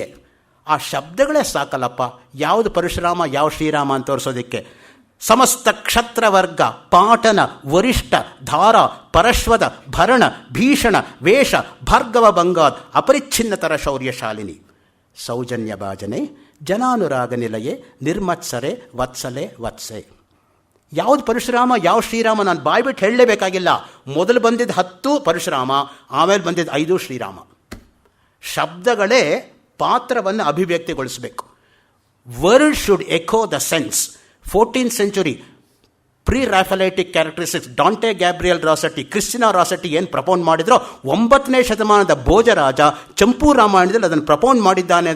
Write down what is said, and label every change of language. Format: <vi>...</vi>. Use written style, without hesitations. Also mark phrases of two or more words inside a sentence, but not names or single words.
<kn>ಆ ಶಬ್ದಗಳೇ ಸಾಕಲ್ಲಪ್ಪ ಯಾವುದು ಪರಶುರಾಮ ಯಾವ ಶ್ರೀರಾಮ ಅಂತ ತೋರಿಸೋದಕ್ಕೆ.</kn> <sa>ಸಮಸ್ತ ಕ್ಷತ್ರವರ್ಗ ಪಾಟನ ವರಿಷ್ಠ ಧಾರ ಪರಶ್ವದ ಭರಣ ಭೀಷಣ ವೇಷ ಭಾರ್ಗವ ಬಂಗಾದ್ ಅಪರಿಚ್ಛಿನ್ನತರ ಶೌರ್ಯಶಾಲಿನಿ ಸೌಜನ್ಯ ಭಾಜನೆ ಜನಾನುರಾಗ ನಿಲಯೇ ನಿರ್ಮತ್ಸರೆ ವತ್ಸಲೆ ವತ್ಸೆ.</sa> <kn>ಯಾವುದು ಪರಶುರಾಮ ಯಾವ ಶ್ರೀರಾಮ ನಾನು ಬಾಯ್ಬಿಟ್ಟು ಹೇಳಲೇಬೇಕಾಗಿಲ್ಲ. ಮೊದಲು ಬಂದಿದ್ದು 10 ಪರಶುರಾಮ, ಆಮೇಲೆ ಬಂದಿದ್ದು 5 ಶ್ರೀರಾಮ. ಶಬ್ದಗಳೇ ಪಾತ್ರವನ್ನು ಅಭಿವ್ಯಕ್ತಿಗೊಳಿಸಬೇಕು.</kn> <en>word should echo the sense. 14th century pre-Raphaelite characteristics</en> <kn>ಡಾಂಟೆ ಗ್ಯಾಬ್ರಿಯಲ್ ರಾಸೆಟ್ಟಿ, ಕ್ರಿಸ್ಟಿನಾ ರಾಸೆಟ್ಟಿ ಏನು ಪ್ರಪೋನ್ ಮಾಡಿದ್ರೋ 9ನೇ ಶತಮಾನದ ಭೋಜರಾಜ ಚಂಪೂ ರಾಮಾಯಣದಲ್ಲಿ ಅದನ್ನು ಪ್ರಪೋನ್ ಮಾಡಿದ್ದಾನೆ.</kn>